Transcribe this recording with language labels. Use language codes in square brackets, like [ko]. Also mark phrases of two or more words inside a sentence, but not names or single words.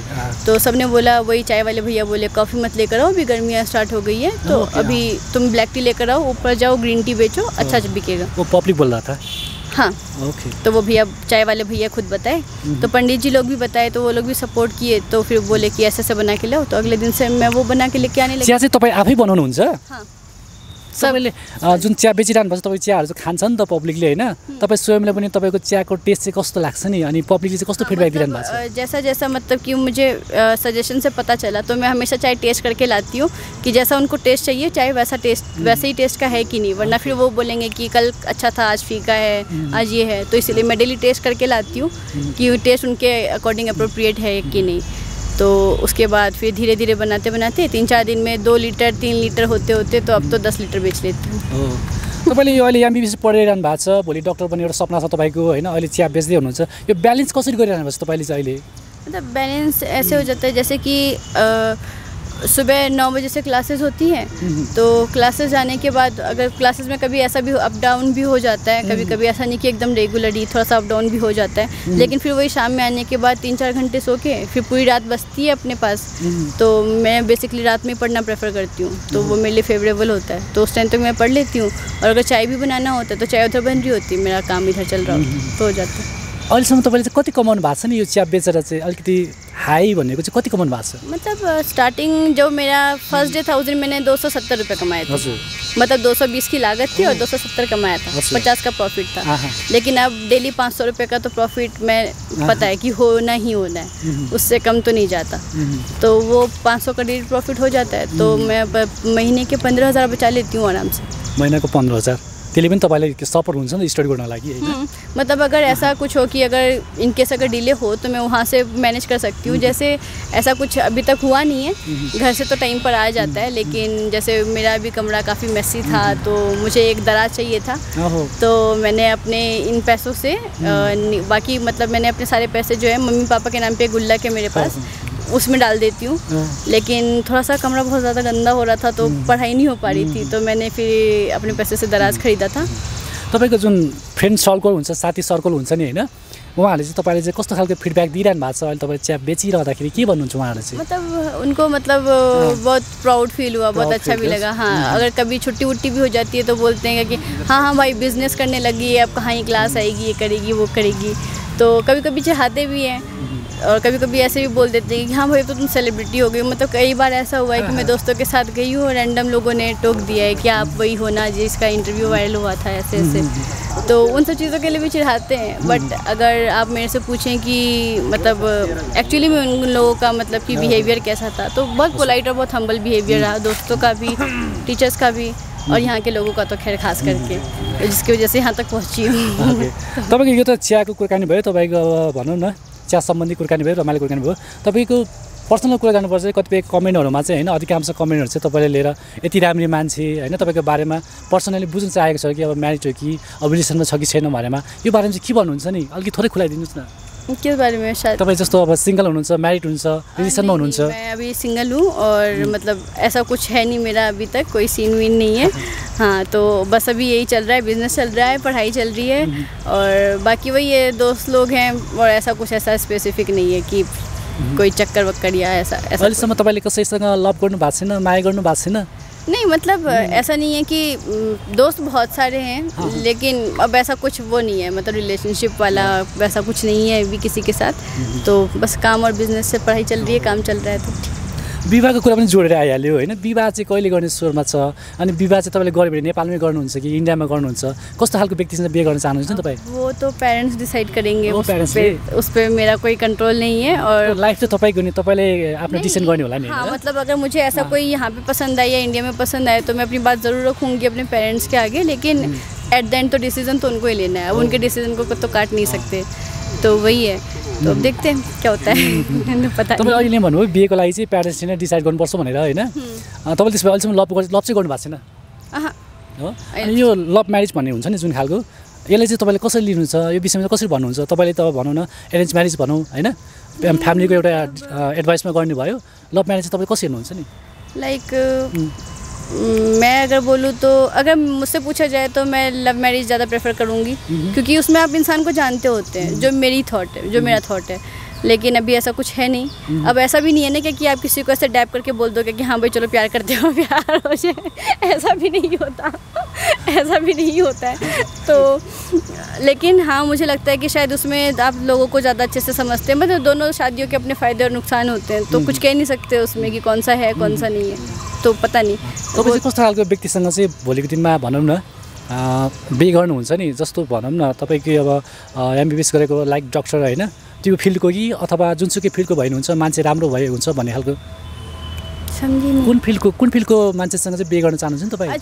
[hi] तो सबने बोला, वही चाय वाले भैया बोले कॉफ़ी मत लेकर आओ, अभी गर्मियाँ स्टार्ट हो गई है, तो अभी तुम [en] black tea [hi] लेकर आओ, ऊपर जाओ [en] green tea [hi] बेचो, अच्छा बिकेगा। वो पब्लिक बोल रहा था? हाँ, तो वो भैया, चाय वाले भैया खुद बताए, तो पंडित जी लोग भी बताए, तो वो लोग भी सपोर्ट किए। तो फिर बोले कि ऐसे बना के लाओ, तो अगले दिन से मैं वो बना के लेके आने लगी। [ne] चिया चाहिँ तपाईँ आफै बनाउनुहुन्छ? [hi] हाँ, [ne] सबैले जुन चिया बेचिरहनु भएको छ, तपाईँ चियाहरू चाहिँ खान्छ नि त पब्लिकले होइन, तपाईँ स्वयंले पनि तपाईँको चियाको टेस्ट चाहिँ कस्तो लाग्छ नि, अनि पब्लिकले चाहिँ कस्तो फिडब्याक दिइरहनु भएको छ? [hi] जैसा जैसा मतलब कि मुझे सजेशन से पता चला, तो मैं हमेशा चाय टेस्ट करके लाती हूँ कि जैसा उनको टेस्ट चाहिए चाय वैसे ही टेस्ट का है कि नहीं, वरना फिर वो बोलेंगे कि कल अच्छा था, आज फीका है, आज ये है। तो इसीलिए मैं डेली टेस्ट करके लाती हूँ कि टेस्ट उनके [en] according appropriate [hi] है कि नहीं। तो उसके बाद फिर धीरे धीरे बनाते 3-4 दिन में 2 लीटर 3 लीटर होते तो अब तो 10 लीटर बेच लेती हूँ। [ne] तपाईँले यो अहिले एमबिबिएस पढिरहनु भएको छ, भोलि डक्टर बन्ने एउटा सपना छ तपाईँको होइन, अहिले चिया बेच्दै हुनुहुन्छ, यो ब्यालेन्स कसरी गरिरहनु भएको छ तपाईँले चाहिँ अहिले? [hi] मतलब बैलेंस ऐसे हो जाता है जैसे कि सुबह 9 बजे से क्लासेस होती हैं, तो क्लासेस जाने के बाद अगर क्लासेस में कभी ऐसा भी [en] up down [hi] भी हो जाता है, कभी कभी ऐसा नहीं कि एकदम रेगुलरली, थोड़ा सा [en] up down [hi] भी हो जाता है, लेकिन फिर वही शाम में आने के बाद 3-4 घंटे सो के फिर पूरी रात बचती है अपने पास। तो मैं बेसिकली रात में पढ़ना प्रेफर करती हूँ, तो वो मेरे लिए फेवरेबल होता है, तो उस टाइम तक मैं पढ़ लेती हूँ। और अगर चाय भी बनाना होता है तो चाय उधर बन रही होती है, मेरा काम इधर चल रहा हो तो हो जाता है। [ne] अहिलेसम्म तपाईँले चाहिँ कति कमाउनु भएको छ नि यो चिया बेचेर चाहिँ? अलिकति हाई भनेको चाहिँ कति कमाउनु भएको छ? [hi] मतलब स्टार्टिंग जो मेरा [en] first day [hi] था उस दिन मैंने 270 रुपये कमाए थे। मतलब 220 की लागत थी और 270 कमाया था, 50 का प्रॉफिट था। लेकिन अब डेली 500 रुपये का तो प्रॉफिट मैं पता है कि होना ही होना है, उससे कम तो नहीं जाता। तो वो 500 का डेली प्रॉफिट हो जाता है, तो मैं महीने के 15,000 बचा लेती हूँ आराम से। [ne] महीने को 15,000? त्यसले पनि तपाईँलाई सपोर्ट हुन्छ नि स्टडी गर्नको लागि हैन? [hi] मतलब अगर ऐसा कुछ हो कि अगर इनकेस अगर डिले हो तो मैं वहाँ से मैनेज कर सकती हूँ। जैसे ऐसा कुछ अभी तक हुआ नहीं है, घर से तो टाइम पर आ जाता है, लेकिन जैसे मेरा भी कमरा काफ़ी मेसी था तो मुझे एक दराज चाहिए था, तो मैंने अपने इन पैसों से बाकी मतलब मैंने अपने सारे पैसे जो है मम्मी पापा के नाम पे गुल्लक है मेरे पास, उसमें डाल देती हूँ। लेकिन थोड़ा सा कमरा बहुत ज़्यादा गंदा हो रहा था तो पढ़ाई नहीं हो पा रही थी, तो मैंने फिर अपने पैसे से दराज खरीदा था। [ne] तपाईँको जुन फ्रेन्ड सर्कल हुन्छ, साथी सर्कल हुन्छ नि हैन, उहाँहरूले चाहिँ तपाईँले चाहिँ कस्तो खालको फिडब्याक दिइरहनु भएको छ? अहिले तपाईँ चिया बेचिरहँदाखेरि के भन्नुहुन्छ उहाँहरूले चाहिँ? [hi] मतलब उनको मतलब बहुत प्राउड फील हुआ, बहुत अच्छा भी लगा। हाँ, अगर कभी छुट्टी वुट्टी भी हो जाती है तो बोलते हैं कि हाँ हाँ भाई बिज़नेस करने लगी है, अब कहाँ ही क्लास आएगी, ये करेगी वो करेगी, तो कभी कभी चाहते भी हैं और कभी कभी ऐसे भी बोल देते हैं कि हाँ भाई तो तुम सेलिब्रिटी हो गई। मतलब कई बार ऐसा हुआ है कि मैं दोस्तों के साथ गई हूँ और रैंडम लोगों ने टोक दिया है कि आप वही हो ना जिसका इंटरव्यू वायरल हुआ था, ऐसे ऐसे, तो उन सब चीज़ों के लिए भी चिढ़ाते हैं। बट अगर आप मेरे से पूछें कि मतलब एक्चुअली में उन लोगों का मतलब कि बिहेवियर कैसा था, तो बहुत पोलाइट और बहुत हम्बल बिहेवियर रहा, दोस्तों का भी, टीचर्स का भी, और यहाँ के लोगों का तो खैर खास करके, जिसकी वजह से यहाँ तक पहुँची हूँ। [ne] तपाईँको यो त चियाको कुराकानी भयो, तपाईँको भनौँ न चिया सम्बन्धी कुराकानी भयो, रमाइलो कुराकानी भयो। तपाईँको पर्सनल कुरा गर्नुपर्छ कतिपय कमेन्टहरूमा चाहिँ हैन, अधिकांश कमेन्टहरू चाहिँ तपाईँले लिएर यति राम्री मान्छे हैन तपाईँको बारेमा पर्सनली बुझ्न चाहेको छ कि अब म्यारिड हो कि अब रिलेसनमा छ कि छैन बारेमा, यो बारेमा चाहिँ के भन्नुहुन्छ नि अलिकति थोरै खुलाइदिनुहोस् न। [hi] के बारे में? शायद [ne] तपाईँ जस्तो अब सिंगल हुनुहुन्छ, म्यारिड हुनुहुन्छ, रिलेसनमा हुनुहुन्छ? [hi] मैं अभी सिंगल हूँ और मतलब ऐसा कुछ है नहीं मेरा अभी तक, कोई सीन वीन नहीं है। हाँ, तो बस अभी यही चल रहा है, बिजनेस चल रहा है, पढ़ाई चल रही है, और बाकी वही है दोस्त लोग हैं, और ऐसा कुछ ऐसा स्पेसिफिक नहीं है कि कोई चक्कर वक्कर या ऐसा। [ne] अहिलेसम्म तपाईँले कसैसँग लभ गर्नु भएको छैन, माया गर्नु भएको छैन? [hi] नहीं, मतलब ऐसा नहीं है कि दोस्त बहुत सारे हैं, लेकिन अब ऐसा कुछ वो नहीं है, मतलब रिलेशनशिप वाला वैसा कुछ नहीं है अभी किसी के साथ। तो बस काम और बिजनेस से पढ़ाई चल रही है, काम चल रहा है। तो [ne] विवाहको कुरा पनि जोडेर आइहाल्यो होइन? विवाह चाहिँ कहिले गर्ने स्वरमा छ? अनि विवाह चाहिँ तपाईँले गर्यो भने नेपालमै गर्नुहुन्छ कि इन्डियामा गर्नुहुन्छ? कस्तो खालको व्यक्तिसँग बिहे गर्न चाहनुहुन्छ नि तपाईँ? [hi] वो तो पेरेंट्स डिसाइड करेंगे, उस पर मेरा कोई कंट्रोल नहीं है। और [ne] लाइफ चाहिँ तपाईँको नि, तपाईँले आफ्नो डिसिजन गर्ने होला नि? [hi] हाँ, मतलब अगर मुझे ऐसा कोई यहाँ पे पसंद आए या इंडिया में पसंद आए तो मैं अपनी बात ज़रूर रखूँगी अपने पेरेंट्स के आगे, लेकिन [en] at the end [hi] तो डिसीजन तो उनको ही लेना है, अब उनके डिसीजन को तो काट नहीं सकते, तो वही है। तो अब देखते हैं क्या होता है। पता [ne] तपाईँ अहिले भन्नुभयो बिहेको लागि चाहिँ प्यारेन्ट्सले नै डिसाइड गर्नुपर्छ भनेर होइन? तपाईँले त्यसमा अहिलेसम्म लभ चाहिँ गर्नु भएको छैन हो? अनि यो [en] love marriage [ne] भन्ने हुन्छ नि जुन खालको, यसलाई चाहिँ तपाईँले कसरी लिनु छ, यो विषयमा चाहिँ कसरी भन्नुहुन्छ? तपाईँले त भनौँ न [en] arrange marriage [ne] भनौँ होइन, फ्यामिलीको एउटा एडभाइसमा गर्ने भयो, [en] love marriage [ne] चाहिँ तपाईँ कसरी हेर्नुहुन्छ नि? [hi] लाइक मैं अगर बोलूँ तो अगर मुझसे पूछा जाए तो मैं [en] love marriage [hi] ज़्यादा प्रेफर करूँगी, क्योंकि उसमें आप इंसान को जानते होते हैं, जो मेरी थॉट है, जो मेरा थॉट है। लेकिन अभी ऐसा कुछ है नहीं। अब ऐसा भी नहीं है ना कि आप किसी को ऐसे डैप करके बोल दोगे कि हाँ भाई चलो प्यार करते हो, प्यार हो जाए, ऐसा भी नहीं होता, ऐसा भी नहीं होता है। तो लेकिन हाँ, मुझे लगता है कि शायद उसमें आप लोगों को ज़्यादा अच्छे से समझते हैं, मतलब दोनों शादियों के अपने फ़ायदे और नुकसान होते हैं, तो कुछ कह नहीं सकते उसमें कि कौन सा है कौन सा नहीं है, तो पता नहीं। [ne] तपाईँ चाहिँ कस्तो खालको व्यक्तिसँग चाहिँ भोलिको दिनमा भनौँ न बिहे गर्नुहुन्छ नि, जस्तो भनौँ न तपाईँको अब एमबिबिएस गरेको लाइक डक्टर होइन त्यो फिल्डको कि अथवा जुनसुकै फिल्डको भइनुहुन्छ मान्छे राम्रो भए हुन्छ भन्ने खालको? [hi] समझिए [ne] कुन फिल्डको मान्छेसँग चाहिँ बिहे गर्न चाहनुहुन्छ नि तपाईँ?